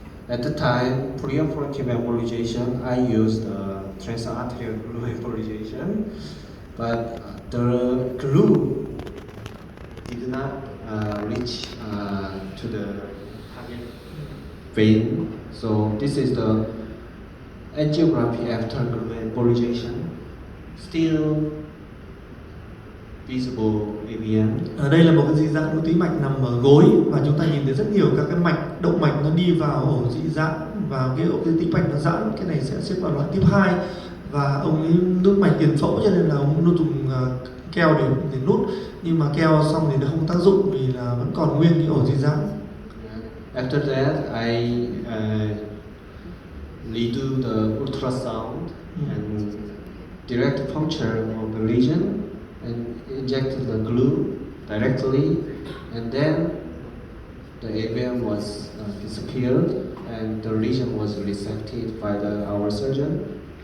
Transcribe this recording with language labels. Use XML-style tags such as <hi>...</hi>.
<en>At the time, preoperative embolization, I used transarterial glue embolization, but the glue did not reach to the target vein. So this is the angiography after glue embolization. Still visible AVM.</en> <vi>Ở đây là một cái dị dạng động tĩnh mạch nằm ở gối, và chúng ta nhìn thấy rất nhiều các cái mạch động mạch nó đi vào ổ dị dạng và cái ổ tĩnh mạch nó giãn. Cái này sẽ xếp vào loại type 2, và ông ấy nút mạch tiền phẫu cho nên là ông luôn dùng keo để nút, nhưng mà keo xong thì nó không tác dụng vì là vẫn còn nguyên cái ổ dị dạng.</vi> <en>After that, I redo the ultrasound and direct puncture of the lesion and injected the glue directly, and then the AVM was disappeared and the lesion was resected by our surgeon.</en>